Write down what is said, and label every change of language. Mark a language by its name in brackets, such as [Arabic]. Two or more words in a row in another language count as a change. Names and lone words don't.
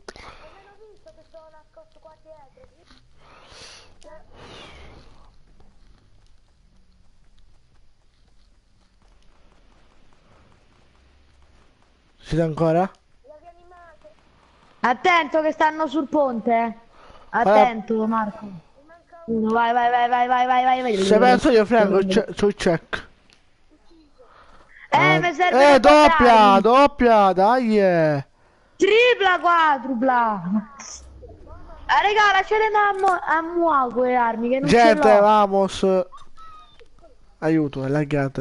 [Italian] Siete ancora? Attento che stanno sul ponte. Guarda, Attento, Marco. Uno, vai, vai, vai, vai, vai, vai, vai, vai. se penso io Franco sul check. Mi serve Doppia, doppia, dai. tripla, quadrupla. Raga, lasciate a mua quelle armi che non ce Gente, l'ho. vamos. Aiuto, è laggate.